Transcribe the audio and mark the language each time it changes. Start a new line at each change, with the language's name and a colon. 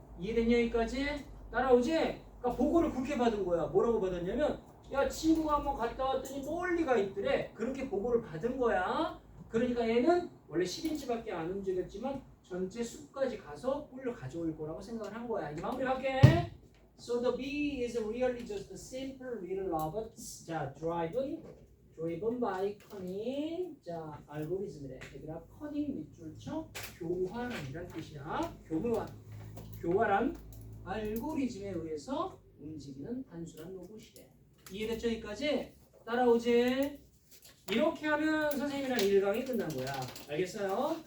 Korean: 이해됐냐 여기까지? 따라오지? 그러니까 보고를 그렇게 받은 거야. 뭐라고 받았냐면, 야, 친구가 한번 갔다 왔더니 멀리가 있더래. 그렇게 보고를 받은 거야. 그러니까 얘는 원래 10인치밖에 안 움직였지만 전체 숲까지 가서 꿀을 가져올 거라고 생각을 한 거야. 이제 마무리할게.
English: So the bee is really just a simple little robot. 자, driven by cunning.
Korean: 자, 알고리즘이래. 얘들아, cunning 밑줄 쳐. 교활함이란 뜻이야. 교활한 알고리즘에 의해서 움직이는 단순한 로봇이래. 이해됐죠? 여기까지? 따라오지? 이렇게 하면 선생님이랑 1강이 끝난 거야. 알겠어요?